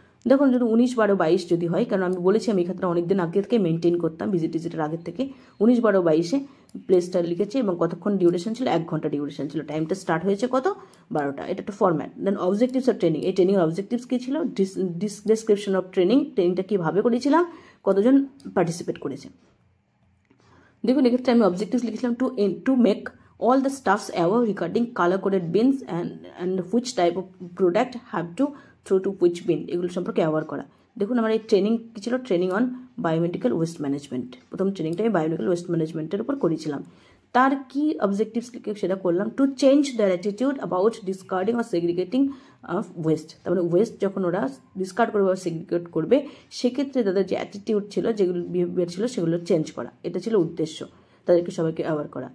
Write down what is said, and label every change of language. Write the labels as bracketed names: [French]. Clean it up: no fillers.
[Bangla] দেখুন যদি 19, 12, 22 যদি হয়, কারণ আমি বলেছি আমি এক্ষেত্রে অনেকদিন আগে থেকে মেনটেন করতাম ভিজিটের আগের থেকে, 19, 12, 22-এ প্লেসটা লিখেছি এবং কতক্ষণ ডিউরেশন ছিল, 1 ঘন্টা ডিউরেশন ছিল, টাইমটা স্টার্ট হয়েছে কত 12টা, এটা একটা format. Then objectives of training, এই ট্রেনিংয়ের অবজেক্টিভস কী ছিল, ডিসক্রিপশন অফ ট্রেনিংটা কীভাবে করেছিলাম, কতজন পার্টিসিপেট করেছে। দেখুন এক্ষেত্রে আমি অবজেক্টিভস লিখেছিলাম [English] to make all the stuffs aware regarding color coded bins and which type of product have to throw to which bin, [Bangla] এগুলো সম্পর্কে অ্যাওয়ার করা। দেখুন আমার এই ট্রেনিং কী ছিল, training on biomedical waste management, প্রথম ট্রেনিংটা আমি বায়োমেডিক্যাল ওয়েস্ট ম্যানেজমেন্টের উপর করেছিলাম। তার কি অবজেক্টিভস লিখে সেটা করলাম, [English] to change their attitude about discarding or segregating of waste, [Bangla] তার মানে ওয়েস্ট যখন ওরা ডিসকার্ড করবে বা সেগ্রিগেট করবে সেক্ষেত্রে তাদের যে অ্যাটিটিউড ছিল, যেগুলো বিহেভিয়ার ছিল সেগুলো চেঞ্জ করা, এটা ছিল উদ্দেশ্য, তাদেরকে সবাইকে অ্যাওয়ার করা।